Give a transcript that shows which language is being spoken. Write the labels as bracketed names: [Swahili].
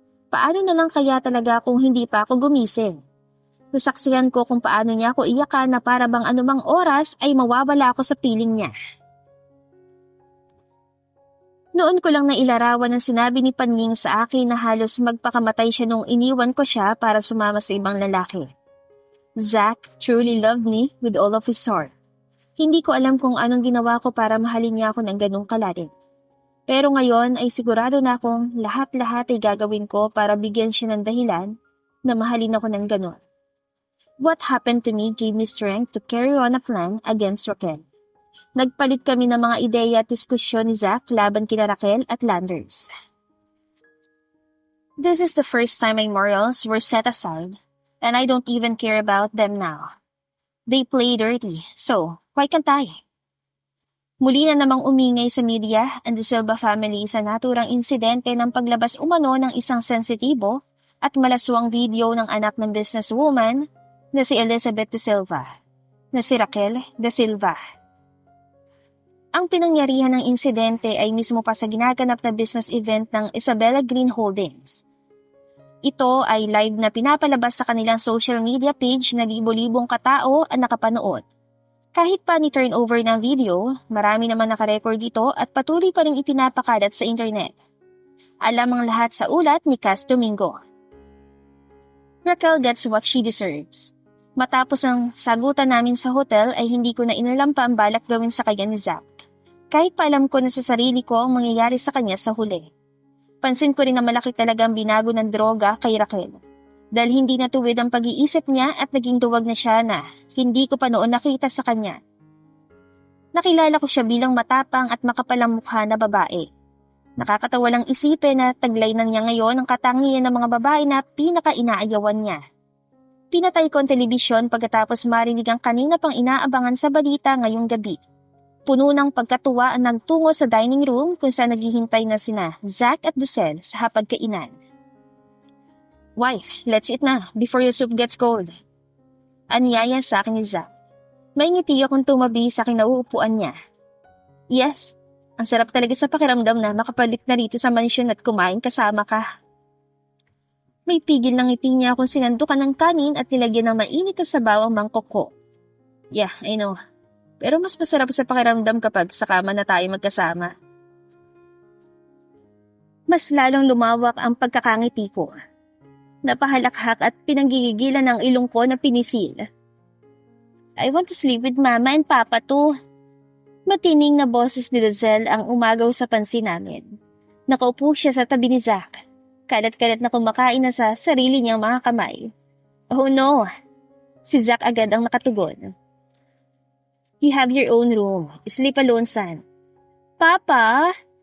[Filipino] Paano na lang kaya talaga kung hindi pa ako gumising? Nasaksihan ko kung paano niya ako iyakan na para bang anumang oras ay mawawala ako sa piling niya. Noon ko lang nailarawan ang sinabi ni Panying sa akin na halos magpakamatay siya nung iniwan ko siya para sumama sa ibang lalaki. [English] Zack truly loved me with all of his heart. [Filipino] Hindi ko alam kung anong ginawa ko para mahalin niya ako ng ganong kalalim. Pero ngayon ay sigurado na akong lahat-lahat ay gagawin ko para bigyan siya ng dahilan na mahalin ako ng ganon. [English] What happened to me gave me strength to carry on a plan against Raquel. [Filipino] Nagpalit kami ng mga ideya at diskusyon ni Zack laban kina Raquel at Landers. [English] This is the first time my morals were set aside, and I don't even care about them now. They play dirty, so why can't I? [Filipino] Muli na namang umingay sa media ang De Silva family sa naturang insidente ng paglabas umano ng isang sensitibo at malaswang video ng anak ng businesswoman na si Elizabeth De Silva, na si Raquel De Silva. Ang pinangyarihan ng insidente ay mismo pa sa ginaganap na business event ng Isabella Green Holdings. Ito ay live na pinapalabas sa kanilang social media page na libo-libong katao ang nakapanood. Kahit pa ni turnover ng video, marami naman nakarecord dito at patuloy pa rin ipinapakalat sa internet. Alam ang lahat sa ulat ni Cas Domingo. [English] Raquel gets what she deserves. [Filipino] Matapos ang sagutan namin sa hotel ay hindi ko na inalam pa ang balak gawin sa kanya ni Zack. Kahit pa alam ko na sa sarili ko ang mangyayari sa kanya sa huli. Pansin ko rin na malaki talagang binago ng droga kay Raquel. Dahil hindi natuwid ang pag-iisip niya at naging duwag na siya na hindi ko pa noon nakita sa kanya. Nakilala ko siya bilang matapang at makapalang mukha na babae. Nakakatawa lang isipin na taglay na niya ngayon ang katangian ng mga babae na pinaka-inaayawan niya. Pinatay ko ang telebisyon pagkatapos marinig ang kanina pang inaabangan sa balita ngayong gabi. Puno ng pagkatuwa ang nagtungo sa dining room kung saan naghihintay na sina Zack at Dazelle sa hapagkainan. [English] Wife, let's eat na before the soup gets cold. [Filipino] Anyaya sa akin ni Zack. May ngiti akong tumabi sa kinauupuan niya. Yes, ang sarap talaga sa pakiramdam na makapalit na rito sa mansyon at kumain kasama ka. May pigil ng ngiti niya kung sinandukan ng kanin at nilagyan ng mainit na sabaw ang mangkok ko. [English] Yeah, I know. [Filipino] Pero mas masarap sa pakiramdam kapag sa kama na tayo magkasama. Mas lalong lumawak ang pagkakangiti ko. Napahalakhak at pinanggigigilan ng ilong ko na pinisil. [English] I want to sleep with Mama and Papa too. [Filipino] Matining na boses ni Dazelle ang umagaw sa pansin namin. Nakaupo siya sa tabi ni Zack. Kalat-kalat na kumakain na sa sarili niyang mga kamay. [English] Oh no! [Filipino] Si Zack agad ang nakatugon. [English] You have your own room. Sleep alone, son. Papa!